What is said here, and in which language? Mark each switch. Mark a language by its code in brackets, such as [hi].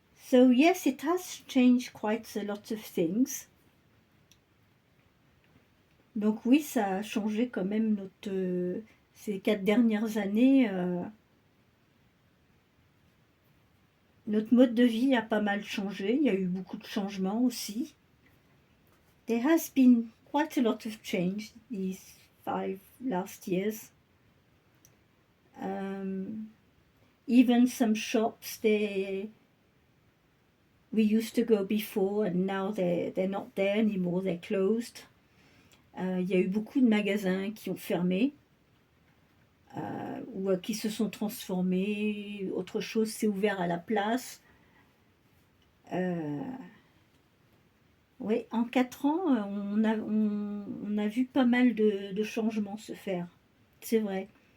[en] So yes, it has changed quite a lot of things. [fr] Donc oui, ça a changé quand même ces 4 dernières années. Notre mode de vie a pas mal changé. Il y a eu beaucoup de changements aussi. [en] There has been quite a lot of change these 5 last years. Even some shops, we used to go before and now they're not there anymore, they're closed. [fr] Il y a eu beaucoup de magasins qui ont fermé. ou qui se sont transformés, autre chose s'est ouvert à la place. Oui, en 4 ans, on a vu pas mal de changements se faire, c'est vrai.